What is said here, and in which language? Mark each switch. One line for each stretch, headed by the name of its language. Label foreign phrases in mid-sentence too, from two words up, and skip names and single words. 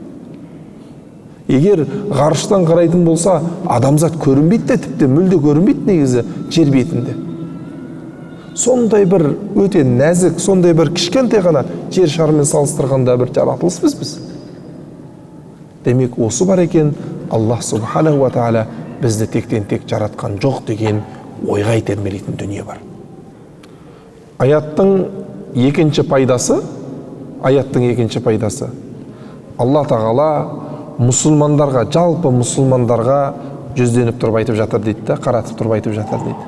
Kazakh: Егер ғарыштан қарайтын болса, адамзат көрінбейді де, тіпті мүлде көрінбейді негізі жер бетінде. Сондай бір өте нәзік, сондай бір кішкентай ғана жер шарымен салыстырғанда бір жаратылыспыз біз. Демек, осы бар екен,
Arabic: Аллах субханаху ва тағала
Kazakh: бізді тектен тек жаратқан жоқ деген ойға итермелейтін дүние бар. Аяттың екінші пайдасы, Алла тағала мұсылмандарға, жалпы мұсылмандарға жүзденіп тұрып айтып жатыр дейді да, қаратып тұрып айтып жатыр дейді.